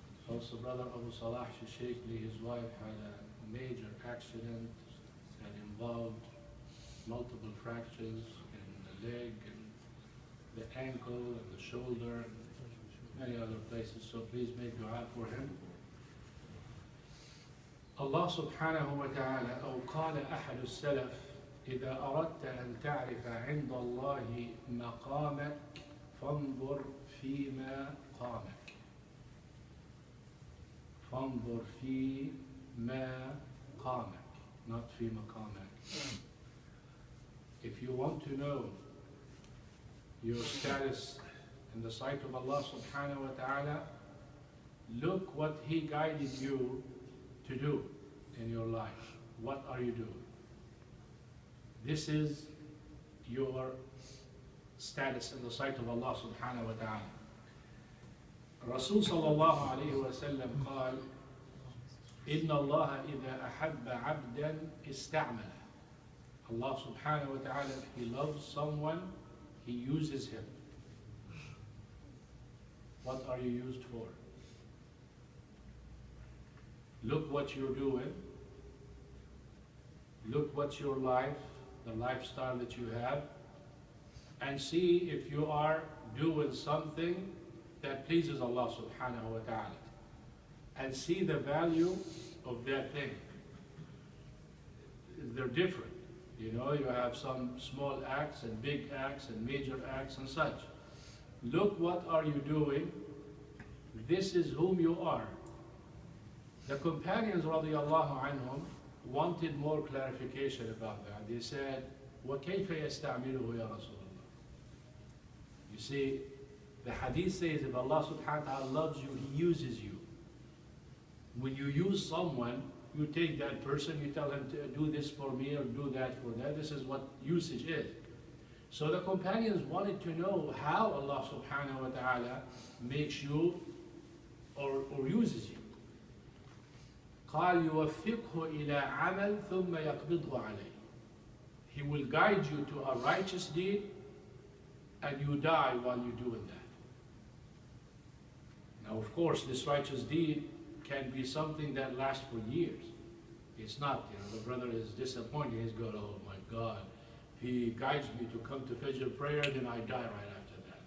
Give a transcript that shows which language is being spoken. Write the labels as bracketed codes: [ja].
[en] Also, Brother Abu Salah Shishakli, his wife, had a major accident that involved multiple fractures in the leg and the ankle and the shoulder and many other places. So please make dua for him. [ar] Allah subhanahu wa ta'ala, أو قال أحد السلف إذا أردت أن تعرف عند الله مقامك فانظر فيما قامك. فانظر فيما قامك, [en] not [ar] في مقامك. [en] If you want to know your status in the sight of Allah subhanahu wa ta'ala, look what He guided you to do in your life. What are you doing? This is your status in the sight of Allah subhanahu wa ta'ala. [ar] Rasul sallallahu alayhi wa sallam قال إن الله إذا أحب عبدا استعمله. [en] Allah subhanahu wa ta'ala, if He loves someone, He uses him. What are you used for? Look what you're doing. Look what's your life, the lifestyle that you have, and see if you are doing something that pleases Allah subhanahu wa ta'ala. And see the value of that thing. They're different. You know, you have some small acts and big acts and major acts and such. Look what are you doing. This is whom you are. The companions radiallahu anhum wanted more clarification about that. They said, [ar] وَكَيْفَ يَسْتَعْمِلُهُ يَا رَسُولَ اللَّهِ. [en] You see, the hadith says if Allah subhanahu wa ta'ala loves you, He uses you. When you use someone, you take that person, you tell him to do this for me or do that for that. This is what usage is. So the companions wanted to know how Allah subhanahu wa ta'ala makes you or uses you. [ar] قال يوفقه إلى عمل ثم يقبضه عليه. [en] He will guide you to a righteous deed and you die while you're doing that. Now of course this righteous deed can be something that lasts for years. It's not, you know, the brother is disappointed. He's going, oh my God, if he guides me to come to Fajr prayer, then I die right after that.